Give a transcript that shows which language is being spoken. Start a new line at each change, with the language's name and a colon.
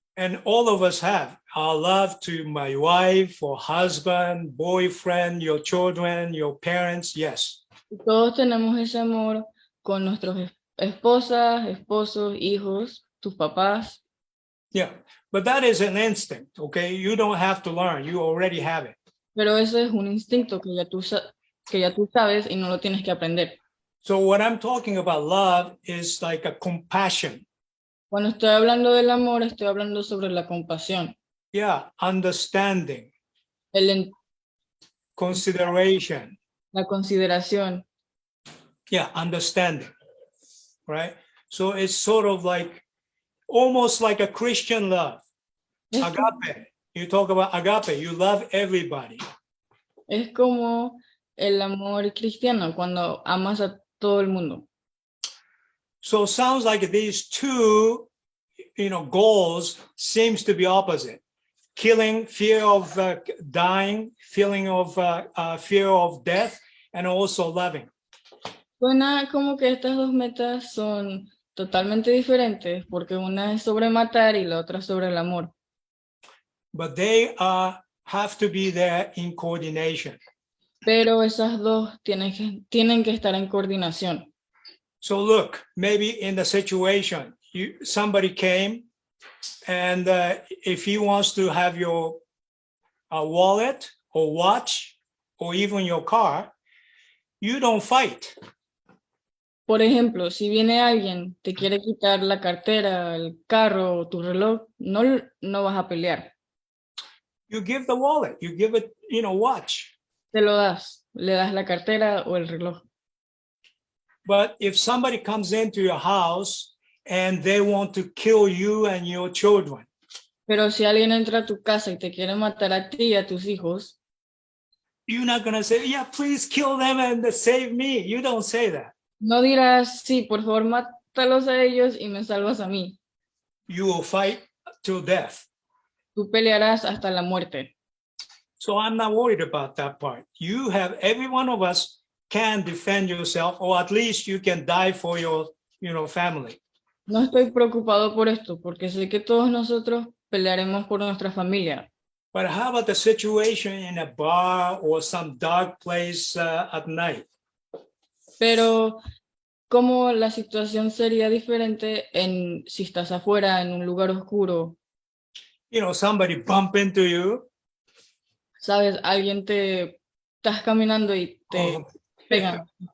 English: And all of us have our love to my wife or husband, boyfriend, your children, your parents. Yes.
Spanish: Y todos tenemos ese amor con nuestros esposas, esposos, hijos, tus papás.
English: Yeah. But that is an instinct. Okay. You don't have to learn. You already have it.
Spanish: Pero eso es un instinto que ya tú sabes y no lo tienes que aprender.
English: So what I'm talking about love is like a compassion.
Spanish: Cuando estoy hablando del amor, estoy hablando sobre la compasión.
English: Yeah. Understanding, consideration.
Spanish: La consideración.
English: Yeah. Understanding. Right. So it's sort of like almost like a Christian love. Agape. You talk about agape. You love everybody.
Spanish: Es como el amor cristiano, cuando amas a todo el mundo.
English: So it sounds like these two, goals seems to be opposite. Killing, fear of dying, feeling of fear of death, and also loving.
Spanish: Suena como que estas dos metas son totalmente diferentes, porque una es sobre matar y la otra sobre el amor.
English: But they have to be there in coordination.
Spanish: Pero esas dos tienen que estar en coordinación.
English: So look, maybe in the situation, somebody came, and if he wants to have your wallet or watch or even your car, you don't fight.
Spanish: Por ejemplo, si viene alguien, te quiere quitar la cartera, el carro o tu reloj, no vas a pelear.
English: You give the wallet, you give it, watch.
Spanish: Te lo das, le das la cartera o el reloj.
English: But if somebody comes into your house and they want to kill you and your children,
Spanish: Pero si alguien entra a tu casa y te quiere matar a ti y a tus hijos,
English: you're not going to say, yeah, please kill them and save me. You don't say that.
Spanish: no dirás, sí, por favor, mátalos a ellos y me salvas a mí.
English: You will fight till death.
Spanish: Tú pelearás hasta la muerte.
English: So I'm not worried about that part. Every one of us can defend yourself, or at least you can die for your, family.
Spanish: No estoy preocupado por esto, porque sé que todos nosotros pelearemos por nuestra familia.
English: But how about the situation in a bar or some dark place at night?
Spanish: Pero ¿cómo la situación sería diferente si estás afuera en un lugar oscuro?
English: Somebody bump into you.
Spanish: Sabes, estás caminando y te pegan.